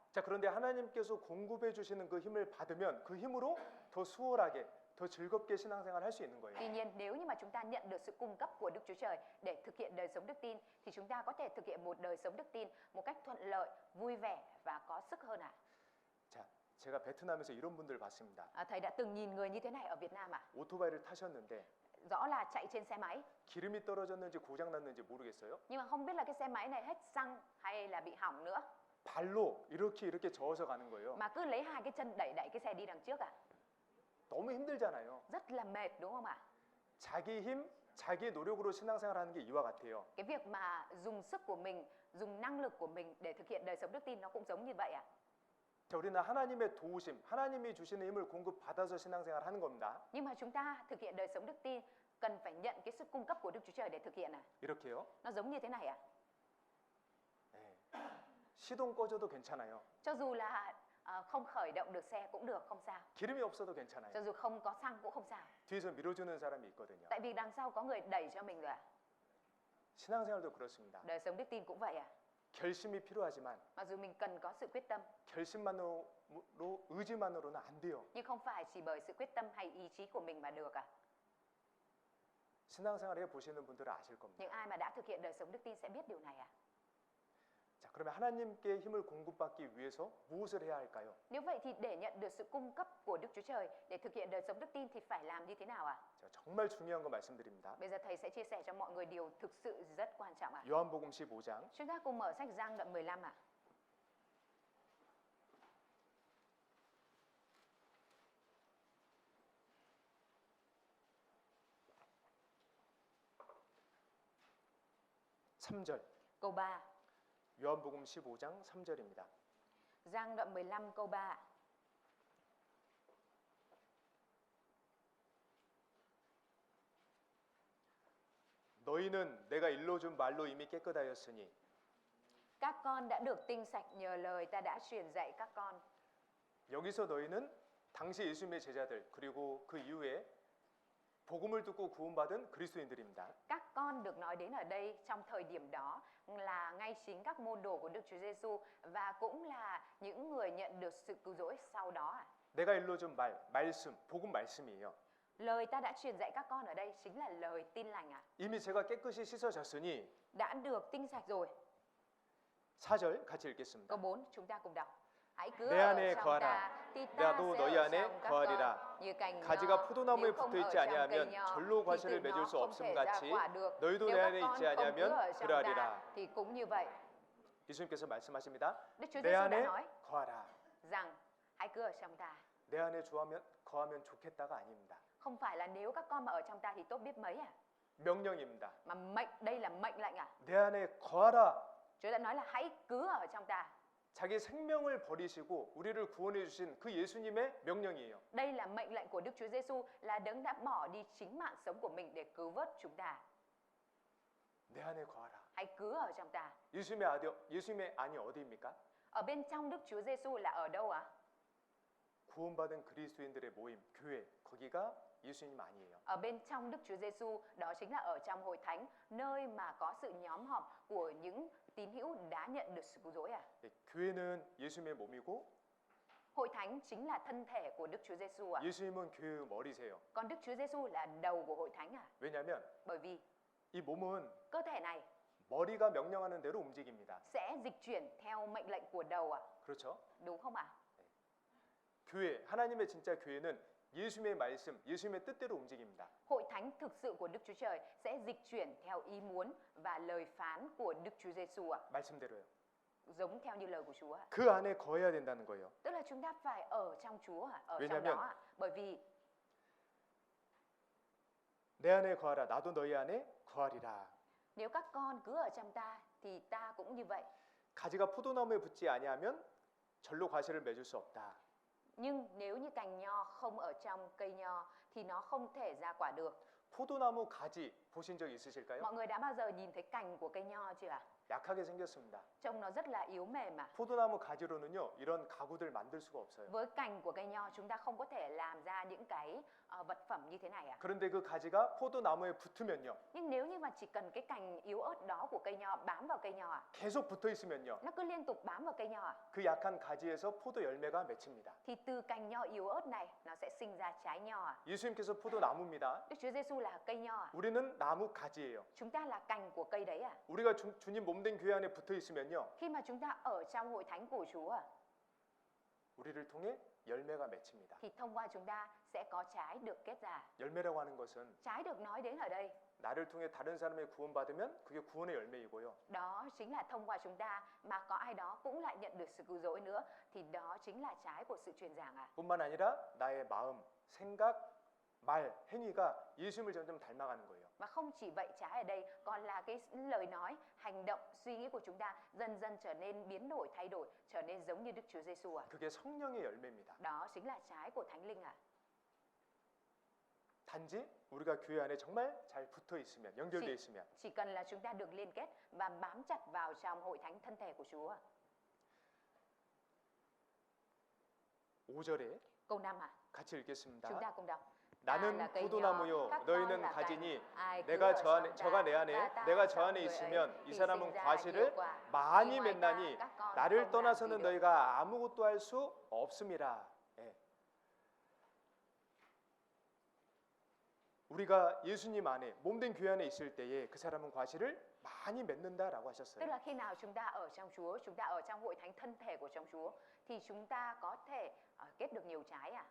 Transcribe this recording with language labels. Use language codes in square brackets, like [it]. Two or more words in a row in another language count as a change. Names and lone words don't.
[ko] 자, 그런데 하나님께서 공급해 주시는 그 힘을 받으면 그 힘으로 더 수월하게, 더 즐겁게 신앙생활 할 수 있는 거예요. [vi] Tuy nhiên nếu như mà chúng ta nhận được sự cung cấp của Đức Chúa Trời để thực hiện đời sống đức tin thì chúng ta có thể thực hiện một đời sống đức tin một cách thuận lợi, vui vẻ và có sức hơn ạ. [ko] 자, 제가 베트남에서 이런 분들을 봤습니다. [vi] Thầy đã từng nhìn người như thế này ở Việt Nam ạ. [ko] 오토바이를 타셨는데 [vi] Rõ là chạy trên xe máy [ko] 기름이 떨어졌는지 고장 났는지 모르겠어요. [vi] nhưng mà không biết là cái xe máy này hết xăng hay là bị hỏng nữa [ko] 발로 이렇게 저어서 가는 거예요. [vi] mà cứ lấy hai cái chân đẩy cái xe đi đằng trước ạ. [ko] 너무 힘들잖아요. [vi] Rất là mệt đúng không ạ? [ko] 자기 힘, 자기 노력으로 신앙생활하는 게 이와 같아요. [vi] Cái việc mà dùng sức của mình, dùng năng lực của mình để thực hiện đời sống đức tin nó cũng giống như vậy ạ. [ko] 자, 우리는 하나님의 도우심, 하나님이 주시는 힘을 공급받아서 신앙생활하는 겁니다. [vi] Nhưng mà chúng ta thực hiện đời sống đức tin cần phải nhận cái sức cung cấp của Đức Chúa Trời để thực hiện ạ. [ko] 이렇게요. [vi] Nó giống như thế này ạ. [ko] 네. 시동 꺼져도 괜찮아요. [vi] Cho dù là không khởi động được xe cũng được, không sao. [ko] 기름이 없어도 괜찮아요. [vi] Cho dù không có xăng cũng không sao. [ko] 뒤에서 밀어주는 사람이 있거든요. [vi] Tại vì đằng sau có người đẩy cho mình rồi ạ. [ko] 신앙생활도 그렇습니다. [vi] Đời sống đức tin cũng vậy ạ. [ko] 결심이 필요하지만 [vi] Mặc dù mình cần có sự quyết tâm [ko] 결심만으로 의지만으로는 안 돼요. [vi] nhưng không phải chỉ bởi sự quyết tâm hay ý chí của mình mà được ạ. [ko] 신앙생활 해 보시는 분들은 아실 겁니다. [vi] Những ai mà đã thực hiện đời sống đức tin sẽ biết điều này ạ. [ko] 자, 그러면 하나님께 힘을 공급받기 위해서 무엇을 해야 할까요? [vi] Nếu vậy thì để nhận được sự cung cấp của Đức Chúa Trời để thực hiện đời sống đức tin thì phải làm như thế nào ạ? [ko] 제가 정말 중요한 거 말씀드립니다. [vi] Bây giờ thầy sẽ chia sẻ cho mọi người điều thực sự rất quan trọng ạ. [ko] 요한복음 15장 [vi] Chúng ta cùng mở sách Giăng đoạn 15 ạ. [ko] 삼절 [vi] Câu 3. [ko] 요한복음 15장 3절입니다. [vi] Giăng đoạn 15 câu 3. [ko] 너희는 내가 일러준 말로 이미 깨끗하였으니 [vi] Các con đã được tinh sạch nhờ lời ta đã truyền dạy các con. [ko] 여기서 너희는 당시 예수님의 제자들 그리고 그 이후에 복음을 듣고 구원받은 그리스도인들입니다. [vi] Các con được nói đến ở đây trong thời điểm đó là ngay chính các môn đồ của Đức Chúa Giêsu và cũng là những người nhận được sự cứu rỗi sau đó ạ. [ko] 내가 일러준 말씀, 복음 말씀이에요. [vi] Lời ta đã truyền dạy các con ở đây chính là lời tin lành ạ. [ko] 이미 제가 깨끗이 씻어졌으니 [vi] Đã được tinh sạch rồi. [ko] 4절 같이 읽겠습니다. [vi] Câu 4 chúng ta cùng đọc. Hãy cứ [ko] 내 [vi] ở [ko] 안에 [vi] trong [ko] 거하라. [vi] ta thì ta [ko] 나도 [vi] sẽ [ko] 너희 [vi] ở [ko] 안에 [vi] trong các [ko] 거하리라. [vi] con như cành nho. [ko] 가지가 포도나무에 [vi] Nếu không [ko] 붙어 [vi] ở [ko] 있지 [vi] trong cây [ko] 아니하면 [vi] nho [ko] 절로 [vi] thì [ko] 과실을 [vi] từ [ko] 맺을 [vi] nó [ko] 수 [vi] không [ko] 없음 [vi] thể ra [ko] 같이 [vi] quả được. [ko] 너희도 [vi] Nếu [ko] 내 [vi] các [ko] 안에 [vi] con [ko] 있지 [vi] không cứ [ko] 아니하면 [vi] ở trong [ko] 그러하리라. [vi] ta thì cũng như vậy. [ko] 예수님께서 말씀하십니다. [vi] Đức Chúa [ko] 내 [vi] Giêsu đã [ko] 안에 [vi] nói [ko] 거하라. [vi] rằng hãy cứ ở trong ta. [ko] 내 안에 거하면 좋겠다가 아닙니다. [vi] Không phải là nếu các con mà ở trong ta thì tốt biết mấy à? [ko] 명령입니다. [vi] Mà đây là mệnh lệnh à? [ko] 내 안에 거하라. [vi] Chúa đã nói là hãy cứ ở trong ta. [ko] 자기 생명을 버리시고 우리를 구원해 주신 그 예수님의 명령이에요. [vi] Đây là mệnh lệnh của Đức Chúa Giêsu là đấng đã bỏ đi chính mạng sống của mình để cứu vớt chúng ta. [ko] 내 안에 거하라. [vi] Hãy cứ ở trong ta. [ko] 예수님의 안이 어디입니까? [vi] Ở bên trong Đức Chúa Giêsu là ở đâu ạ? [ko] 구원받은 그리스도인들의 모임, 교회, 거기가 예수님 안이에요. [vi] Ở bên trong Đức Chúa Giêsu, đó chính là ở trong hội thánh, nơi mà có sự nhóm họp của những tín hữu đã nhận được sự cứu rỗi à? [ko] 교회는 예수님의 몸이고 [vi] Hội thánh chính là thân thể của Đức Chúa Giêsu à? [ko] 예수님은 교회의 머리세요. [vi] Còn Đức Chúa Giêsu là đầu của hội thánh à? [ko] 왜냐하면 [vi] Bởi vì [ko] 이 몸은 [vi] cơ thể này [ko] 머리가 명령하는 대로 움직입니다. [vi] sẽ dịch chuyển theo mệnh lệnh của đầu à? [ko] 그렇죠? [vi] Đúng không ạ? [ko] 교회, 하나님의 진짜 교회는 예수님의 말씀, 예수님의 뜻대로 움직입니다. [vi] Hội thánh thực sự của Đức Chúa Trời sẽ dịch chuyển theo ý muốn và lời phán của Đức Chúa Giêsu ạ. [ko] 말씀대로요. [vi] Giống theo như lời của Chúa ạ. [ko] 그 안에 거해야 된다는 거예요. [vi] Tức là chúng ta phải ở trong Chúa ạ, ở trong [ko] 왜냐면 [vi] đó ạ. Bởi vì [ko] 내 안에 거하라. 나도 너희 안에 거하리라. [vi] nếu các con cứ ở trong ta thì ta cũng như vậy. [ko] 가지가 포도나무에 붙지 아니하면 절로 과실을 맺을 수 없다. [vi] Nhưng nếu như cành nho không ở trong cây nho thì nó không thể ra quả được. [ko] 포도나무 가지 보신 적 있으실까요? [vi] Mọi người đã bao giờ nhìn thấy cành của cây nho chưa ạ? [ko] 약하게 생겼습니다. [vi] Trông nó rất là yếu mềm mà. [ko] 포도나무 가지로는요, 이런 가구들 만들 수가 없어요. [vi] Với cành của cây nho chúng ta không có thể làm ra những cái vật phẩm như thế này ạ. [ko] 그런데 그 가지가 포도나무에 붙으면요, [vi] Nhưng nếu như mà chỉ cần cái cành yếu ớt đó của cây nho bám vào cây nho ạ, [ko] 계속 붙어 있으면요, [vi] nó cứ liên tục bám vào cây nho ạ, [ko] 그 약한 가지에서 포도 열매가 맺힙니다. [vi] thì từ cành nho yếu ớt này nó sẽ sinh ra trái nho ạ. [ko] 예수님께서 포도나무입니다. [vi] Đức Chúa Giêsu là cây nho ạ. [ko] 우리는 나무 가지예요. [vi] Chúng ta là cành của cây đấy ạ. [ko] 우리가 주님 몸된 교회 안에 붙어 있으면요, [vi] Khi mà chúng ta ở trong hội thánh của Chúa ạ, [ko] 우리를 통해 열매가 맺힙니다. [vi] thì thông qua chúng ta sẽ có trái được kết ra. [ko] 열매라고 하는 것은 [vi] Trái được nói đến ở đây, [ko] 나를 통해 다른 사람이 구원받으면 그게 구원의 열매이고요. [vi] đó chính là thông qua chúng ta mà có ai đó cũng lại nhận được sự cứu rỗi nữa, thì đó chính là trái của sự truyền giảng ạ. [ko] 뿐만 아니라 나의 마음, 생각, 말, 행위가 예수님을 점점 닮아가는 거예요. [vi] Và không chỉ vậy, trái ở đây còn là cái lời nói, hành động, suy nghĩ của chúng ta dần dần trở nên biến đổi, thay đổi, trở nên giống như Đức Chúa Giêsu ạ. [ko] 그게 성령의 열매입니다. [vi] Đó chính là trái của Thánh Linh ạ. [ko] 단지 우리가 교회 안에 정말 잘 붙어 있으면, 연결되어 있으면. [vi] Chỉ cần là chúng ta được liên kết và bám chặt vào trong hội thánh thân thể của Chúa. [ko] 5절에 [vi] Câu 5 ạ. [ko] 같이 읽겠습니다. [vi] Chúng ta cùng đọc. [ko] 나는 [vi] là cây [ko] 포도나무요, [vi] nho, các con [ko] 너희는 [vi] là cành. [ko] 가지니 [vi] Ai cứ [ko] 내가 [vi] ở [ko] 저 [vi] trong [ko] 안에, 저가 내 안에, [vi] và ta [ko] 내가 [vi] ở [ko] 저 [vi] trong [ko] 안에 [vi] người ấy, [ko] 있으면 이 [vi] thì [ko] 사람은 [vi] sinh ra [ko] 과실을 [vi] nhiều quả. [ko] 많이 [vi] Nhưng ngoài ta, [ko] 맺나니 [vi] các con [ko] 나를 [vi] không làm gì [ko] 떠나서는 [vi] được. [ko] 너희가 아무것도 할 수 없음이라. 예. 우리가 예수님 안에 몸된 교회 안에 있을 때에 그 사람은 과실을 많이 맺는다라고 [vi] Tức [ko] 하셨어요. [vi] là khi nào chúng ta ở trong Chúa, chúng ta ở trong hội thánh thân thể của trong Chúa, thì chúng ta có thể kết được nhiều trái ạ.